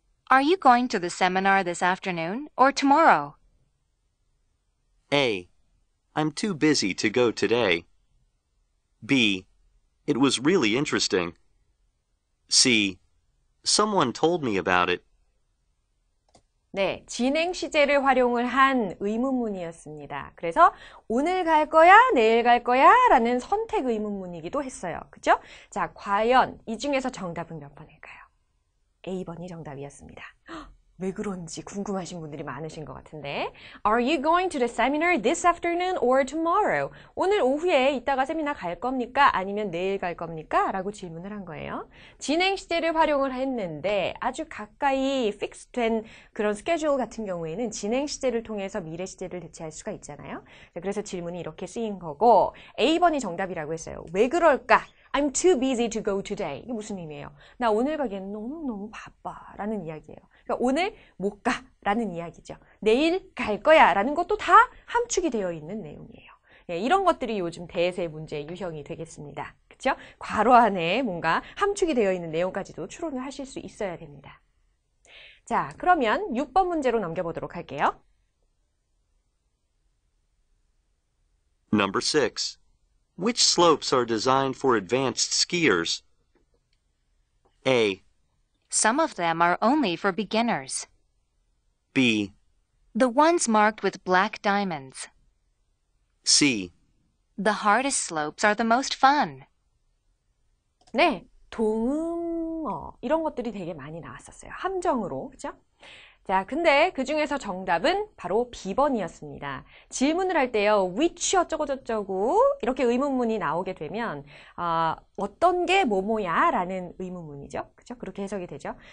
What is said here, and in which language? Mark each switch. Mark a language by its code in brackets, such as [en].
[en] Are you going to the seminar this afternoon or tomorrow? A. I'm too busy to go today. B. It was really interesting. C. Someone told me about it. [ko] 네, 진행 시제를 활용을 한 의문문이었습니다. 그래서 오늘 갈 거야, 내일 갈 거야 라는 선택 의문문이기도 했어요. 그죠? 자, 과연 이 중에서 정답은 몇 번일까요? A번이 정답이었습니다. 왜 그런지 궁금하신 분들이 많으신 것 같은데. [en] Are you going to the seminar this afternoon or tomorrow? [ko] 오늘 오후에 이따가 세미나 갈 겁니까? 아니면 내일 갈 겁니까? 라고 질문을 한 거예요. 진행 시제를 활용을 했는데 아주 가까이 픽스된 그런 스케줄 같은 경우에는 진행 시제를 통해서 미래 시제를 대체할 수가 있잖아요. 그래서 질문이 이렇게 쓰인 거고 A번이 정답이라고 했어요. 왜 그럴까? [en] I'm too busy to go today. [ko] 이게 무슨 의미예요? 나 오늘 가기엔 너무너무 바빠 라는 이야기예요. 그러니까 오늘 못 가 라는 이야기죠. 내일 갈 거야 라는 것도 다 함축이 되어 있는 내용이에요. 예, 이런 것들이 요즘 대세 문제의 유형이 되겠습니다. 그렇죠? 괄호 안에 뭔가 함축이 되어 있는 내용까지도 추론을 하실 수 있어야 됩니다. 자, 그러면 6번 문제로 넘겨보도록 할게요. [en] Number 6. Which slopes are designed for advanced skiers? A. Some of them are only for beginners. B. The ones marked with black diamonds. C. The hardest slopes are the most fun. [ko] 네, 동음어 이런 것들이 되게 많이 나왔었어요. 함정으로, 그죠? 자, 근데 그 중에서 정답은 바로 B번이었습니다. 질문을 할 때요, which 어쩌고저쩌고 이렇게 의문문이 나오게 되면 어떤 게 뭐뭐야 라는 의문문이죠. 그죠? 그렇게 해석이 되죠.